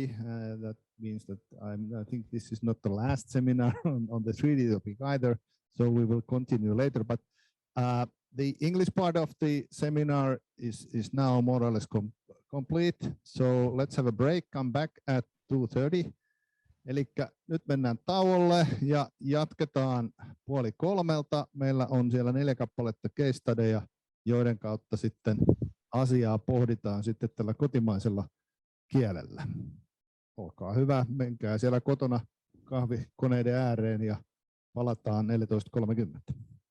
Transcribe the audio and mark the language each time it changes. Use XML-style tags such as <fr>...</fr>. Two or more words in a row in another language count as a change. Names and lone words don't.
<en>That means that I think this is not the last seminar on the 3D topic either. So we will continue later. But the English part of the seminar is now more or less complete. So let's have a break. Come back at 2:30.</en> <fi>Elikkä nyt mennään tauolle ja jatketaan 2:30. Meillä on siellä 4 kappaletta</fi> <en>case studyja,</en> <fi>joiden kautta sitten asiaa pohditaan sitten tällä kotimaisella kielellä. Olkaa hyvä, menkää siellä kotona kahvikoneiden ääreen ja palataan 14:30.</fi>